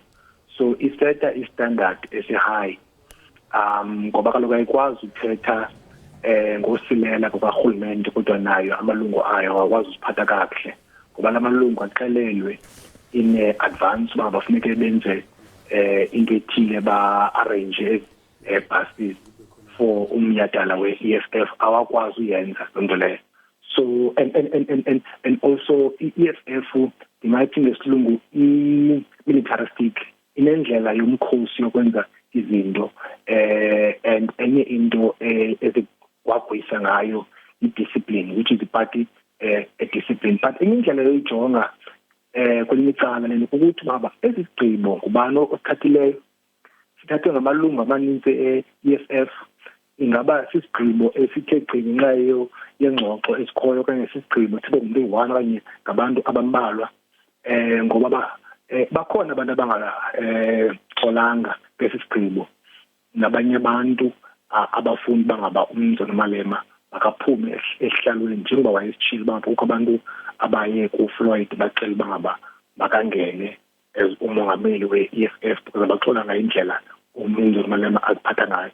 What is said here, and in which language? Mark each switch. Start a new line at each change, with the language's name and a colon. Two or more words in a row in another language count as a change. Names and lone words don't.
Xhosa: So iseta istandard esi-high. Ngoba kaloku ayikwazi ukuthetha ngosilela kukarhulumente kodwa nayo amalungu ayo awakwazi usiphatha kakuhle. Ngoba la malungu axelelwe
English: in advance
Xhosa: uba bafuneke benze into ethile ba-
English: arrange buses for
Xhosa: umnyadala we-EFF awakwazi uyenza loo leyo.
English: So and also
Xhosa: EFF ingathi ngesilungu militaristic inendlela yomkhosi yokwenza izinto and enye into ezikwagwisa ngayo i-discipline
English: which is party discipline.
Xhosa: But enye indlela yoyijonga kwelinye icala lelo ukuthi baba esigqibo ngubani osithathileyo sithathwe ngamalungu amaninzi e-EFF ingaba sisigqibo esithe gqini ngenxa yengxoxo esikhoyo okanye sisigqibo sibe ngumuntu oyi-1 okanye ngabantu abambalwa ngoba bakhona abantu abangaxolanga besi sigqibo nabanye abantu abafuni bangaba umnumzana Malema makaphume esihlalweni njengoba wayesitshilo uba kukho abantu abaye kuFloyd bacela bangaba makangene as umongameli we-EFF because baxola ngayindlela umnumzana Malema aziphatha ngayo.